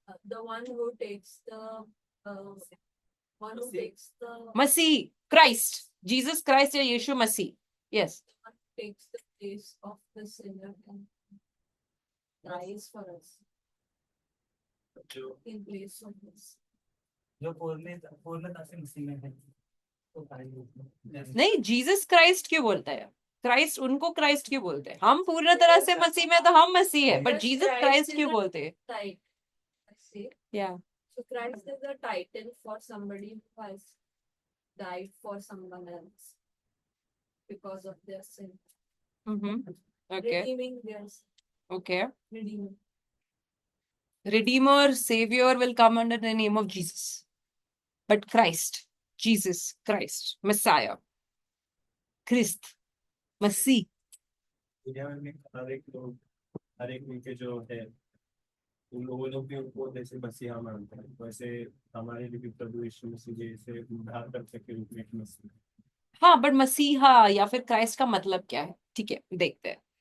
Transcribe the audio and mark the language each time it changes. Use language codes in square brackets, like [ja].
[en] The one who takes the one who takes the [hi] Masih, Christ, Jesus Christ या यीशु मसीह। [en] Yes, takes the place of the sinner and dies for us in place of us. [hi] जो पूर्णता से मसीह में है तो नहीं, Jesus Christ क्यों बोलता है? क्राइस्ट, उनको क्राइस्ट क्यों बोलते हैं? हम पूर्ण तरह से मसीह में, तो हम मसीह है, बट जीसस क्राइस्ट क्यों बोलते हैं? या [en] So Christ is a title for somebody who has died for someone else because of their sin. Okay, Redeeming their sin. Okay, Redeeming. redeemer savior will come under the name of Jesus, but Christ, Jesus Christ, Messiah, Christ, मसीह। [hi] दुनिया में हर एक उनके जो है उन लोगों लोग भी उनको जैसे मसीहा मानते हैं, वैसे हमारे लिए भी प्रभु यीशु मसीह जैसे उद्धार करता के रूप में एक मसीह। हाँ, बट मसीहा या फिर क्राइस्ट का मतलब क्या है? ठीक है, देखते हैं।